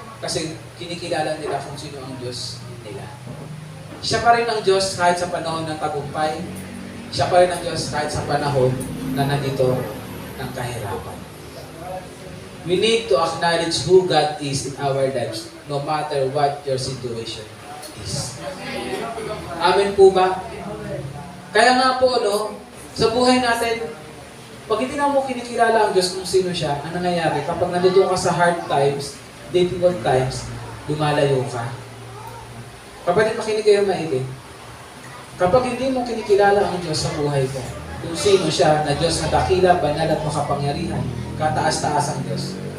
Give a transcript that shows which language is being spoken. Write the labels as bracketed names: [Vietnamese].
[Filipino] Kasi kinikilala nila kung sino ang Diyos nila. Siya pa rin ang Diyos kahit sa panahon ng tagumpay. Siya pa rin ang Diyos kahit sa panahon na nandito ng kahirapan. [English] We need to acknowledge who God is in our lives, no matter what your situation is. [Filipino] Amen po ba? Kaya nga po, no, sa buhay natin, pag hindi na mo kinikilala ang Diyos kung sino siya, ano nangyayari? Kapag nandito ka sa [English] hard times, difficult times, [Filipino] lumalayo ka. Kapatid, makinig kayo maigi. Kapag hindi mo kinikilala ang Diyos sa buhay ko, kung sino siya na Diyos na dakila, banal at makapangyarihan, kataas-taas ang Diyos.